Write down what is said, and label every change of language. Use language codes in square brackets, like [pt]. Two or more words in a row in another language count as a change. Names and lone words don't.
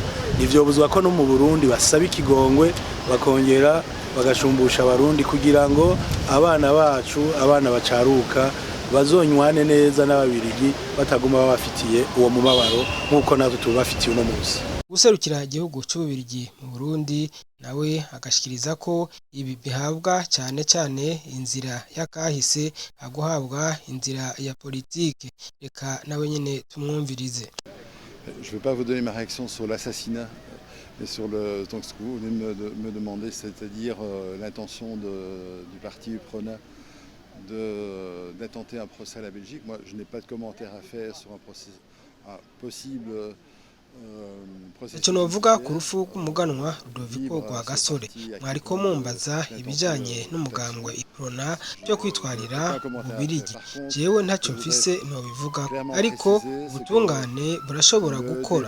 [rn] Nivyo buzwa ko no mu Burundi basaba ikigongwe bakongera bagashumbusha abarundi kugira ngo abana bacu abana bacaruka bazonywane neza n'ababirigi bataguma babafitiye uwo mubabaro nkuko natwe tubafitiye uno munsi. Guserukira igihugu cy'ububirigi mu Burundi nawe agashikiriza ko ibi bihabwa cyane cyane inzira y'akahise aguhabwa inzira ya politike. Reka nawe nyine tumwumvirize. [fr] Je ne vais pas vous donner ma réaction sur l'assassinat, mais sur donc ce que vous venez de me demander, c'est-à-dire l'intention du parti UPRONA d'intenter un procès à la Belgique. Moi, je n'ai pas de commentaire à faire sur un procès possible. [rn] Icyo novuga ku rupfu rw'umuganwa Rudoviko Rwagasore mwariko mumbaza ibijanye n'umugambwe Iprona byo kwitwarira ububirigi. Jewe ntacyo mfise no bivuga ariko ubutungane burashobora gukora.